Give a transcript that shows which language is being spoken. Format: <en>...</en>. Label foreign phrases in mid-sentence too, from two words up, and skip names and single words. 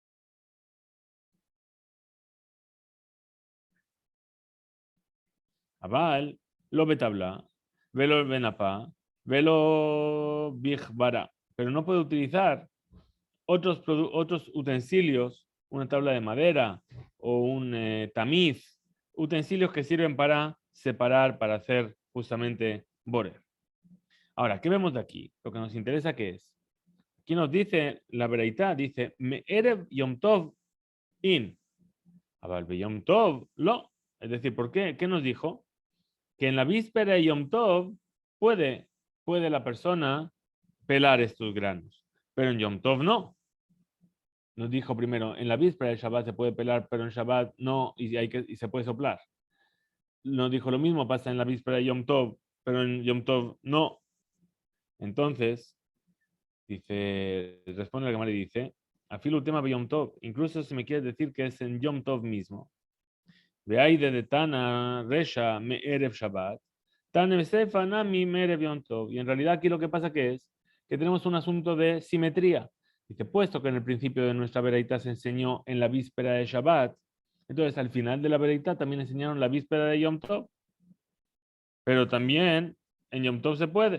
<he>אבל לא בטבלא ולא בנפה ולא בכברה,</he> <es>pero no puede utilizar otros utensilios, una tabla de madera o un tamiz, utensilios que sirven para separar, para hacer justamente borer. Ahora, ¿qué vemos de aquí? Lo que nos interesa que es. Aquí nos dice, la vereitá dice,</es> <he>מערב יום טוב אין. אבל יום טוב לא.</he> <es>Es decir, ¿por qué? ¿Qué nos dijo? Que en la víspera de yom tov puede la persona pelar estos granos, pero en yom tov no. Nos dijo primero, en la víspera del Shabbat se puede pelar, pero en Shabbat no, y se puede soplar. Nos dijo lo mismo, pasa en la víspera de Yom Tov, pero en Yom Tov no. Entonces, responde la Gemara y dice, afilo el tema de Yom Tov, incluso si me quieres decir que es en Yom Tov mismo.</es> <arc>ואיידי דתנא רישא מערב שבת תנא סיפא נמי מערב יום טוב.</arc> <es>Y en realidad aquí lo que pasa que es que tenemos un asunto de simetría. Dice, puesto que en el principio de nuestra vereita se enseñó en la víspera de Shabbat, entonces al final de la vereita también enseñaron la víspera de Yom Tov, pero también en Yom Tov se puede.</es>